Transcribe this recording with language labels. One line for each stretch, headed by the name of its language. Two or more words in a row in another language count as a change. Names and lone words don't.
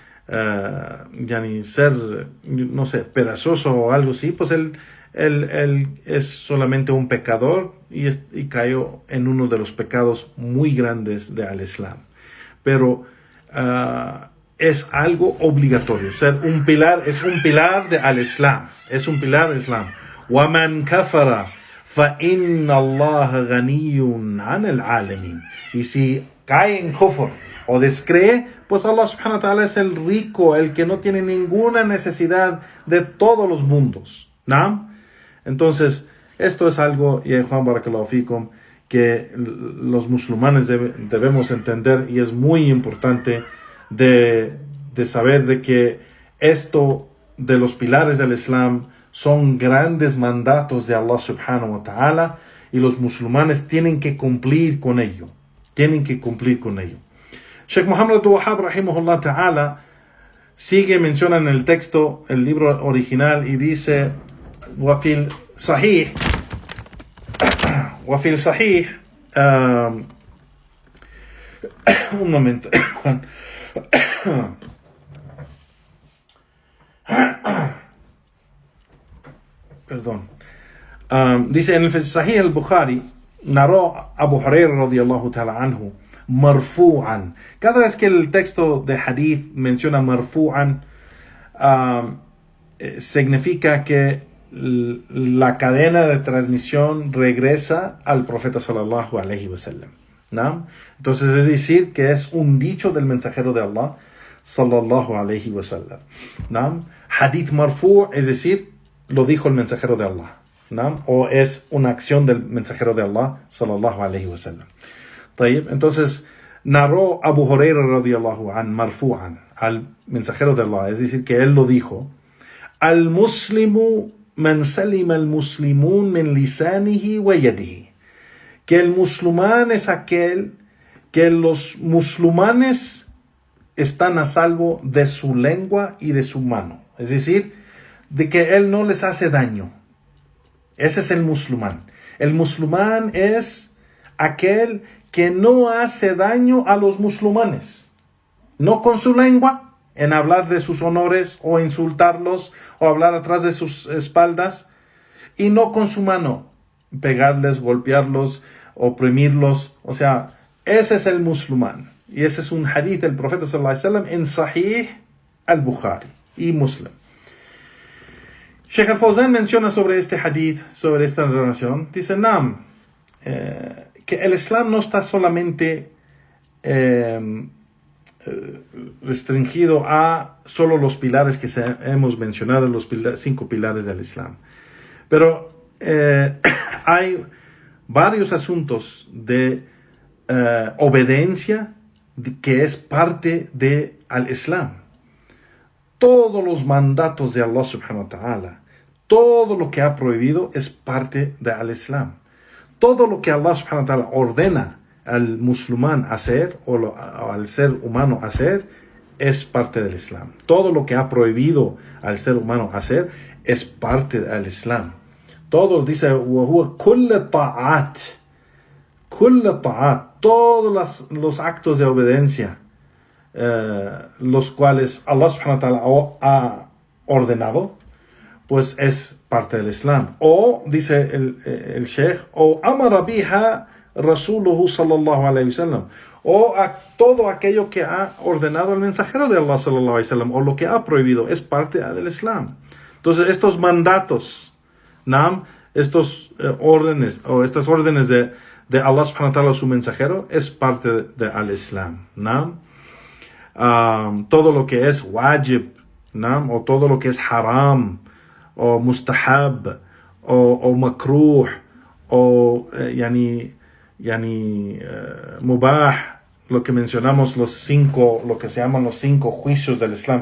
Spanish: ser, no sé, perezoso o algo así, pues él es solamente un pecador y cayó en uno de los pecados muy grandes del Islam. Pero es algo obligatorio. Ser un pilar es un pilar al Islam. Es un pilar del Islam.
Arabic: وَمَنْ كَفَرَ فَإِنَّ اللَّهَ غَنِيٌّ عَنِ الْعَالَمِينَ.
Spanish: Y si cae en kufr o descree, pues Allah
Arabic: سبحانه وتعالى
Spanish: es el rico, el que no tiene ninguna necesidad de todos los mundos, ¿no? Entonces, esto es algo, y Juan
Arabic: بارك الله فيكم,
Spanish: que los musulmanes debemos entender, y es muy importante de saber de que esto de los pilares del Islam son grandes mandatos de Allah
Arabic: سبحانه وتعالى,
Spanish: y los musulmanes tienen que cumplir con ello. Tienen que cumplir con ello. Sheikh Muhammad Abdul Wahhab
Arabic: رحمه الله تعالى
Spanish: menciona en el texto, el libro original, y dice,
Arabic: وفي الصحيح
Spanish: un momento, perdón. Dice en el Sahih al-Bukhari, narró Abu Hurairah
Arabic: رضي الله تعالى عنه,
Spanish: marfu'an. Cada vez que el texto de hadith menciona marfu'an, significa que la cadena de transmisión regresa al profeta
Arabic: صلى الله عليه وسلم,
Spanish: ¿no? Entonces es decir que es un dicho del mensajero de Allah
Arabic: صلى الله عليه وسلم,
Spanish: ¿no?
Arabic: حديث مرفوع',
Spanish: es decir, lo dijo el mensajero de Allah, ¿no? O es una acción del mensajero de Allah
Arabic: صلى الله عليه وسلم.
Spanish: Entonces narró Abu Hurairah
Arabic: رضي الله عن
Spanish: marfu'an al mensajero de Allah, es decir, que él lo dijo:
Arabic: المسلم من سلم المسلمون من لسانه ويده,
Spanish: que el musulmán es aquel que los musulmanes están a salvo de su lengua y de su mano, es decir, de que él no les hace daño. Ese es el musulmán. El musulmán es aquel que no hace daño a los musulmanes, no con su lengua, en hablar de sus honores o insultarlos o hablar atrás de sus espaldas, y no con su mano, pegarles, golpearlos, oprimirlos. O sea, ese es el musulmán. Y ese es un hadith del profeta
Arabic: صلى الله عليه وسلم
Spanish: en Sahih al-Bukhari y Muslim. Sheikh al-Fawzan menciona sobre este hadith, sobre esta relación, dice, que el Islam no está solamente restringido a solo los pilares que hemos mencionado, los 5 pilares del Islam. Pero hay varios asuntos de obediencia que es parte de
Arabic: الإسلام.
Spanish: Todos los mandatos de Allah
Arabic: سبحانه وتعالى,
Spanish: todo lo que ha prohibido es parte de
Arabic: الإسلام.
Spanish: Todo lo que Allah
Arabic: سبحانه وتعالى
Spanish: ordena al musulmán hacer o al ser humano hacer es parte del Islam. Todo lo que ha prohibido al ser humano hacer es parte del Islam. Todo dice
Arabic: كل طاعات,
Spanish: todos los actos de obediencia, los cuales Allah
Arabic: سبحانه وتعالى
Spanish: ha ordenado, pues es parte del Islam. O dice el Sheikh, o
Arabic: أمر بها رسوله صلى الله عليه وسلم,
Spanish: o a todo aquello que ha ordenado el mensajero de Allah
Arabic: صلى الله عليه وسلم,
Spanish: o lo que ha prohibido, es parte del Islam. Entonces estos mandatos, estos órdenes, o estas órdenes de Allah
Arabic: سبحانه وتعالى,
Spanish: su mensajero, es parte del Islam. Todo lo que es wajib, o todo lo que es haram, o mustahab, o makruh, o mubah, lo que mencionamos, lo que se llaman los 5 juicios del Islam.